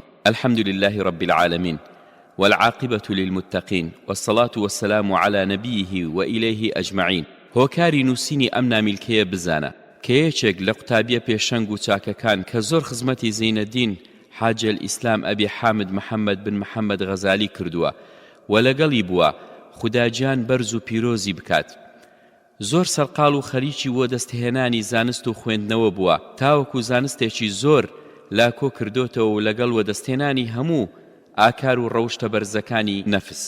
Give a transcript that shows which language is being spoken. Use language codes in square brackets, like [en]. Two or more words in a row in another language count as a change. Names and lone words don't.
[ar] الحمد لله رب العالمين، والعاقبة للمتقين، والصلاة والسلام على نبيه وإليه أجمعين. [ckb] هۆکاری نووسینی ئەم ناملکەیە بزانە کە یەکێک لە قوتابیە پێشەنگ و چاکەکان کە زۆر خزمەتی زینەدین حاج الئیسلام ئەبی حامد محەممەد بن محەممەد غەزالی کردووە و لەگەڵی بووە خوداجیان بەرز و پیرۆزی بکات. زۆر سەرقاڵ و خەریکی وە دەستهێنانی زانست و خوێندنەوە بووە، تاوەکو زانستێکی زۆر لاکۆ کردوتەوە و لەگەڵ وەدەستێنانی هەموو ئاکار و ڕەوشتە بەرزەکانی نەفس.